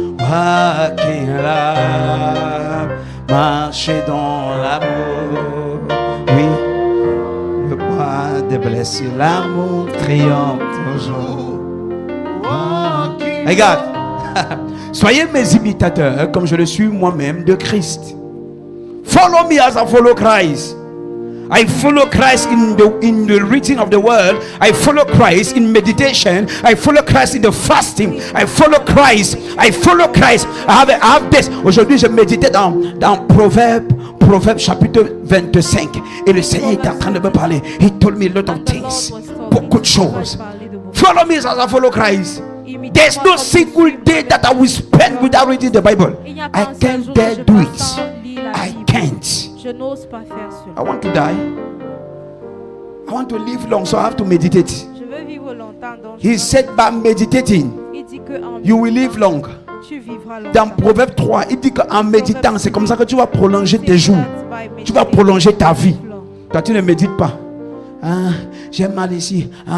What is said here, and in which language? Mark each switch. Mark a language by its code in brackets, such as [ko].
[en] Walking love, [fr] marcher dans l'amour. Oui, le poids des blessures, l'amour triomphe toujours. Regarde, soyez mes imitateurs comme je le suis moi-même de Christ. [en] Follow me as I follow Christ. I follow Christ in the reading of the word. I follow Christ in meditation. I follow Christ in the fasting. I follow Christ. I follow Christ. I have this. [fr] Aujourd'hui, je méditais dans Proverbe chapitre 25. Et le Seigneur est en train de me parler. [en] He told me a lot of things. [fr] Beaucoup de choses. [en] Follow me as I follow Christ. There's no single day that I will spend without reading the Bible. I can't dare do it. I can't. [fr] Je n'ose pas faire cela. [en] I want to die. I want to live long, so I have to meditate. [fr] Je veux vivre longtemps, donc [en] He said by meditating, [fr] il dit que en [en] you will live long. [fr] tu vivras longtemps. Dans Proverbe 3, il dit qu'en méditant, c'est comme ça que tu vas prolonger tes jours. Tu vas prolonger ta vie. Toi, tu ne médites pas. Ah, j'ai mal ici.